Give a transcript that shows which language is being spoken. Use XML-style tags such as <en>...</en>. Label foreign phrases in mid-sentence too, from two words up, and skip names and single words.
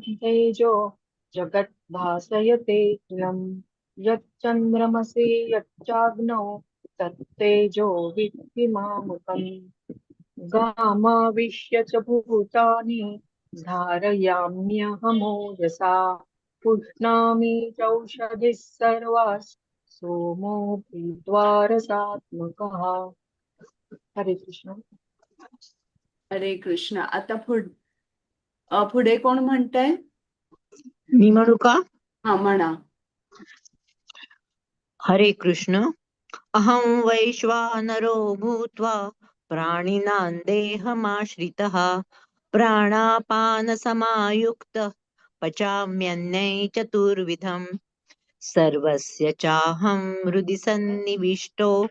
<sa>तेजो जगत् भासयतेऽखिलम् यच्चन्द्रमसि यच्चाग्नौ तत्तेजो विद्धि मामकम् गामाविश्य च भूतानि धारयाम्यहमोजसा पुष्णामि चौषधिः सर्वाः सोमो भूत्वा रसात्मकः. हरे कृष्ण. हरे कृष्ण.</sa> <mr>आता पुढे कोण म्हणतंय? मी म्हणू का? हा म्हणा.</mr> <sa>हरे कृष्ण. अहं वैश्वानरो भूत्वा प्राणिनां देहमाश्रितः प्राणापानसमायुक्तः पचाम्यन्नै चतुर्विधम् सर्वस्य चाहं हृदि सन्निविष्टो</sa>